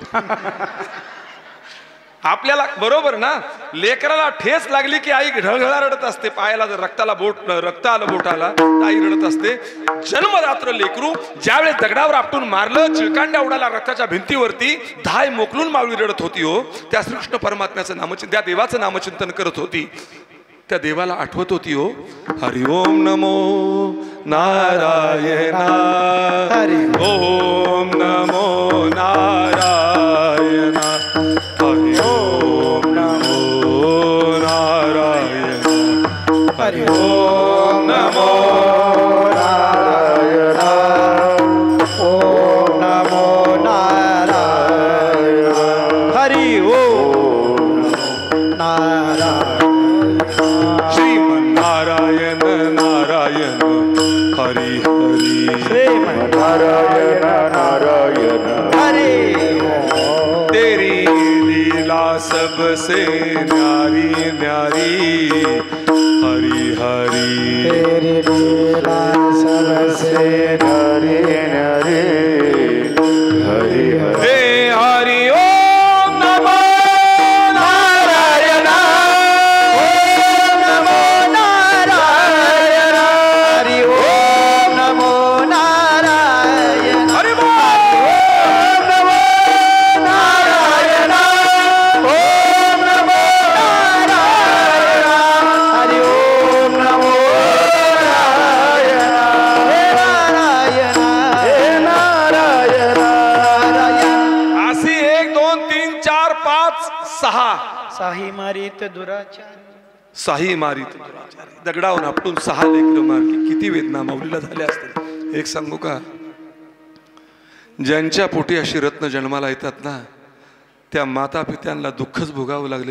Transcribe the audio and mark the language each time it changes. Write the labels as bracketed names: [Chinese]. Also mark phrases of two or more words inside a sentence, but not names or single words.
[Marathi] आपल्याला बरोबर ना, लेकराला ठेस लागली की आई ढळढळा रडत असते, पायाला जर रक्त आलं बोटाला तर आई रडत असते. जन्मरात्र लेकरू ज्यावेळेस दगडावर आपटून मारलं, चिळकांड्या उडाला रक्ताच्या भिंतीवरती, धाय मोकलून मावळी रडत होती हो. त्या श्रीकृष्ण परमात्म्याचं नामचिंतन, त्या देवाचं नामचिंतन करत होती. त्या देवाला आठवत होती हो, [Sanskrit] हरि ओम नमो नारायणा, हरि ओम नमो नारायणा, हरि ओम नमो नारायण, हरि ओम नमो नारायणा, ओम नमो नारायण, हरि ओम नारायण, श्रीमन्नारायण नारायण हरि हरि, श्रीमन्नारायण नारायण हरि. [Hindi] तेरी लीला सबसे न्यारी न्यारी, हरि हरि, तेरी लीला सबसे न्यारी न्यारी, हरि हरि. [Sanskrit] हे हरि ओम नमो नारायण, ओम नमो नारायण, हरि ओम नमो नारायण, हरि बोल. ओम नमो नारायण, ओम नमो नारायण, हरि ओम नमो नारायण, हे नारायण, हे नारायण. [Marathi] अशी 1 2 3 4 5 6 साही मारित दुराचार, साही मारित दुराचारी, दगडावून आपटून 6 लेकरं मारली. किती वेदना माऊलीला झाल्या असतील. एक सांगू का, ज्यांच्या पोटी अशी रत्न जन्माला येतात ना, त्या माता पित्यांना दुःखच भोगावं लागले.